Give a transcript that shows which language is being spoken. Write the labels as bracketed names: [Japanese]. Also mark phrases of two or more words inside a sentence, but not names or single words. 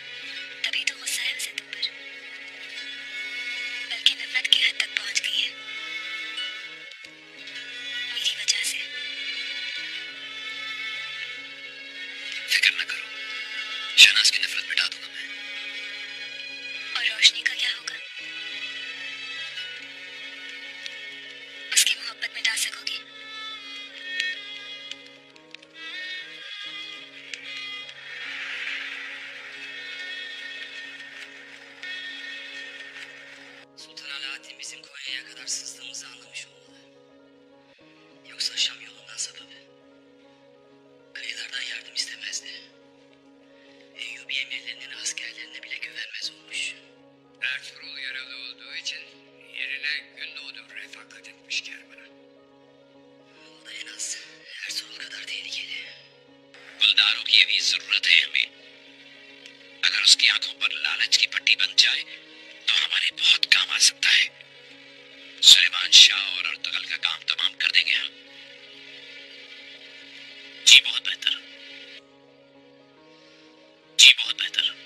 [Hindi] तभी तो गुस्सा है उसे तुम पर, बल्कि नफरत की हद तक पहुंच गई है मेरी वजह से। फिक्र न करो, शहनाज की नफरत मिटा दूंगा मैं। और रोशनी का क्या होगा? उसकी मोहब्बत मिटा सकोगे? [Turkish] Sultan Alaaddin bizim Konya'ya kadar sızdığımızı anlamış olmalı. Yoksa Şam yolundan sapıp kıyılardan yardım istemezdi. Eyyubi emirlerinin askerlerine bile güvenmez olmuş. Ertuğrul yaralı olduğu için yerine Gündoğdu refakat etmiş kervana. O da en az Ertuğrul kadar tehlikeli. [Hindi] गुलदारों की अभी जरूरत है हमें। अगर उसकी आंखों पर लालच की पट्टी बन जाए तो हमारे बहुत काम आ सकता है। सुलेमान शाह और अर्तुगल का काम तमाम कर देंगे हम। जी बहुत बेहतर, जी बहुत बेहतर।